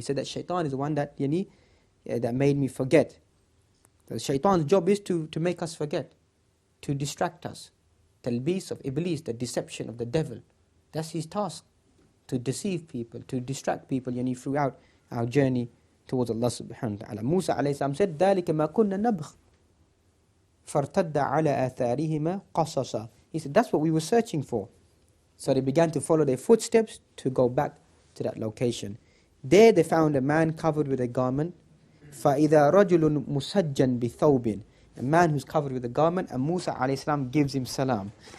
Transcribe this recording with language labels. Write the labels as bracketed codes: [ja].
[en] He said that shaitan is the one that, that made me forget. The shaitan's job is to make us forget, to distract us. Talbis of Iblis, the deception of the devil. That's his task, to deceive people, to distract people throughout our journey towards Allah subhanahu wa ta'ala. Musa alayhi salam said, [ar] ذَلِكَ مَا كُنَّا نَبْغِ فَارْتَدَّ عَلَى آثَارِهِمَا قَصَصًا. [en] He said, that's what we were searching for. So they began to follow their footsteps to go back to that location. There they found a man covered with a garment. [ar] فَإِذَا رَجُلٌ مُسَجًّا بِثَوْبٍ. [en] A man who's covered with a garment, and Musa alayhi salam gives him salam.